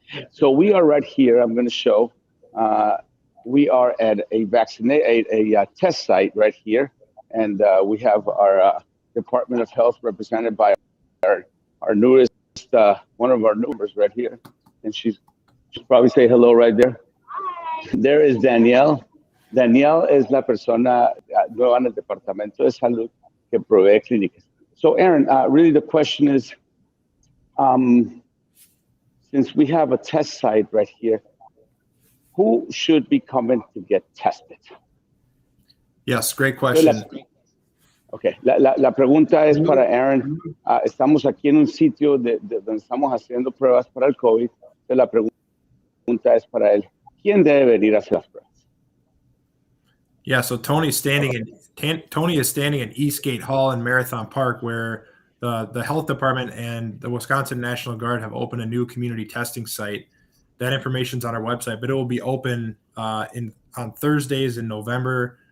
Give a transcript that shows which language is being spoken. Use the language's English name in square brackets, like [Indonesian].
[English] So we are right here. I'm going to show. We are at a test site right here, and we have our Department of Health represented by our newest, one of our newest right here, and she'll probably say hello right there. There is Danielle. [Spanish] Danielle es la persona nueva en el departamento de salud que provee clínicas. [English] So, Aaron, really the question is, since we have a test site right here, who should be coming to get tested? Yes, great question. [Spanish] Okay, la pregunta es para Aaron. Estamos aquí en un sitio donde estamos haciendo pruebas para el COVID. Entonces, la pregunta es para él. ¿Quién debe venir a hacer las pruebas? [English] Yeah, so Tony is standing in Eastgate Hall in Marathon Park, where the health department and the Wisconsin National Guard have opened a new community testing site. That information's on our website, but it will be open on Thursdays in November.